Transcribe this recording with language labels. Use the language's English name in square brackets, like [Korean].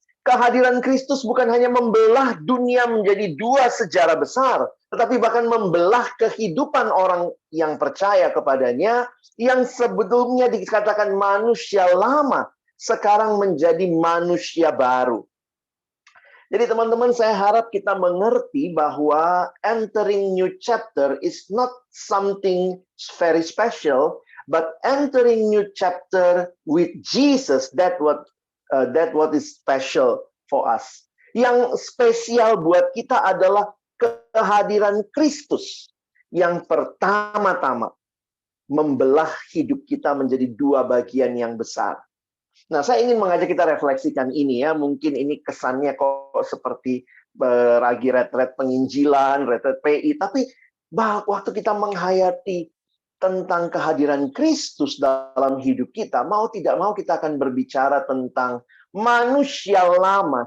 [Indonesian] Kehadiran Kristus bukan hanya membelah dunia menjadi dua sejarah besar, tetapi bahkan membelah kehidupan orang yang percaya kepadanya, yang sebelumnya dikatakan manusia lama, sekarang menjadi manusia baru. Jadi teman-teman, saya harap kita mengerti bahwa [English] entering new chapter is not something very special, but entering new chapter with Jesus, that what is special for us. [Indonesian] Yang spesial buat kita adalah kehadiran Kristus yang pertama-tama membelah hidup kita menjadi dua bagian yang besar. Nah, saya ingin mengajak kita refleksikan ini ya. Mungkin ini kesannya kok seperti ragi retret penginjilan, retret PI, tapi waktu kita menghayati tentang kehadiran Kristus dalam hidup kita, mau tidak mau kita akan berbicara tentang manusia lama.